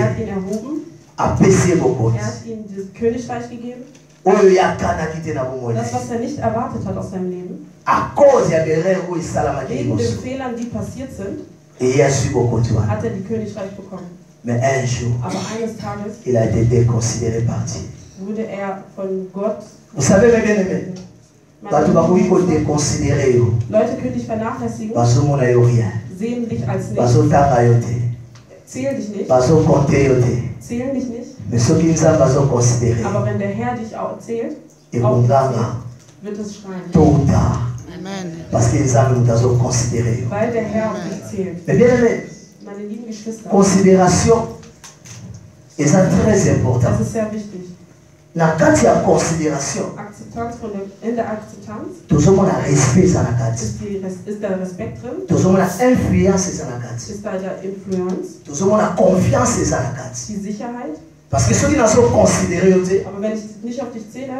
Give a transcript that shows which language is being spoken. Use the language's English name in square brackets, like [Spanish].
[German] hat ihn erhoben, [Lingala] apesi ye bokonzi. [German] er hat ihm das Königreich gegeben. [Lingala] Oyo ye akanaki te na bomoi na [German] Das, [Lingala] ye. [German] was er nicht erwartet hat aus seinem Leben, [Lingala] À cause ya berere oyo esalamaki [German] wegen den [Lingala] liboso, [German] Fehlern, die passiert sind, [Lingala] eye azwi bokonzi wana. [German] hat er die Königreich bekommen. [French] Mais un jour, [German] Aber eines Tages [French] il a été déconsidéré par Dieu. [German] wurde er von Gott. [French] Vous savez, mes bien-aimés, [Lingala] bato bakoki kodéconsidéré yo, [German] Leute können dich vernachlässigen, [Lingala] bazomona yo rien, [German] sehen dich als nichts, [Lingala] bazotanga yo te, [German] zählen dich nicht, [Lingala] bazokonte yo te. [German] zählen dich nicht. [French] Mais [Lingala] soki nzambe azoconsidéré, [German] Aber wenn der Herr dich auch zählt, [Lingala] ekonganga [German] wird es schreien. [French] tôt ou tard, Amen. parce que [Lingala] nzambe moto azoconsidéré yo. [German] Weil der Herr auf dich zählt. [French] Mais bien-aimés, [German] Meine lieben Geschwister, [French] considération est très important. [German] das ist sehr wichtig. [Lingala] Na kati ya considération, [German] Akzeptanz in der Akzeptanz [Lingala] tozomona respect eza na kati, [German] ist der Respekt drin, [Lingala] tozomona influence eza na kati, [German] ist da der Influence, [Lingala] tozomona confiance eza na kati. [German] die Sicherheit. [French] Parce que [Lingala] soki nazoconsidéré yo te, [German] Aber wenn ich nicht auf dich zähle,